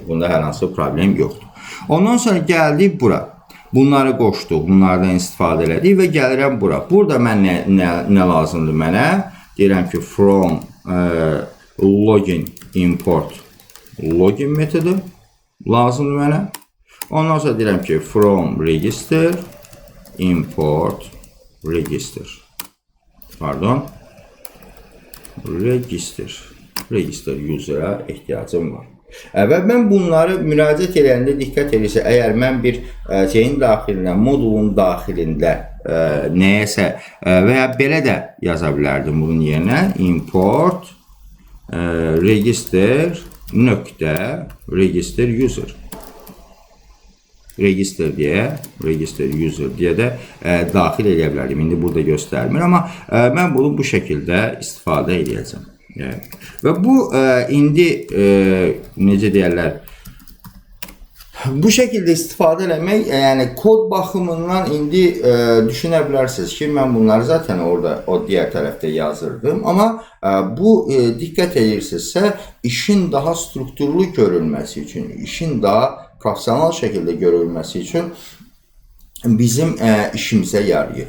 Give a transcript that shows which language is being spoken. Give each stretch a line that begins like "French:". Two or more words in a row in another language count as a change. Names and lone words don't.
Azerbaijani: Bunda hər hansı problem yoxdur. Ondan sonra gəldik bura. Bunları qoşduq, bunlardan istifadə elədik və gəlirəm bura. Burada mən nə lazımdır mənə? Deyirəm ki,
English: from login import login
Azerbaijani: metodu lazımdır mənə. Ondan sonra deyirəm ki,
English: from register import register.
Azerbaijani: Pardon.
English: Register user'a
Azerbaijani: ehtiyacım var. Və mən bunları müraciət edəndə diqqət edirsə, əgər mən bir şeyin daxilində, modulun daxilində nəyəsə və ya belə də yaza bilərdim bunun yerinə
English: import register
Azerbaijani: nöqtə
English: register user. Register user
Azerbaijani: deyə də daxil edə bilərdim. İndi burada göstərmir, amma mən bunu bu şəkildə istifadə edəcəm. Və bu indi necə deyərlər, bu şəkildə istifadə eləmək, yəni kod baxımından indi düşünə bilərsiniz ki, mən bunları zaten orada o digər tərəfdə yazırdım, amma bu diqqət edirsinizsə, işin daha strukturlu görülməsi üçün, işin daha profesional şəkildə görülməsi üçün bizim işimizə yarayır.